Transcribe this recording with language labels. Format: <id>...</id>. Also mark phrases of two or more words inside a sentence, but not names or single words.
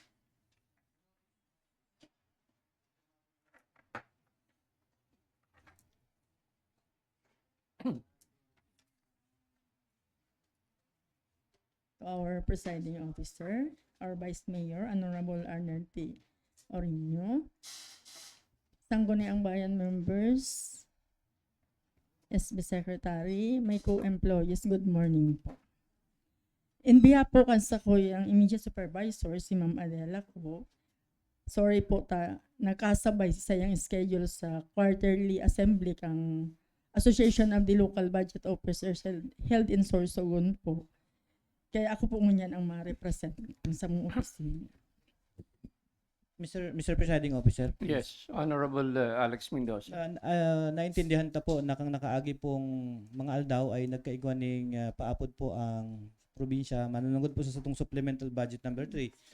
<en>Our presiding officer, our Vice Mayor, Honorable Arnold T. Orino, Sangguniang Bayan members, SB Secretary, my co-employees, good morning po. In behalf</en> <bik>po kansa ko yung</bik> <en>immediate supervisor,</en> <bik>si Ma'am Adela ko, sorry po nakasabay sa yung schedule sa</bik> <en>quarterly assembly</en> <bik>kang</bik> <en>Association of the Local Budget Officers held in Sorsogon</en> <bik>po. Kaya ako po ngunyan ang ma-represent sa mong opisina.</bik> <en>Mr. Presiding Officer. Yes, Honorable Alex Mendoza.</en> <bik>Naintindihan ta po na kang nakaagi pong mga aldaw ay nagkaigwan ning paapod po ang probinsya manunungod po sa itong</bik> <en>supplemental budget number 3.</en>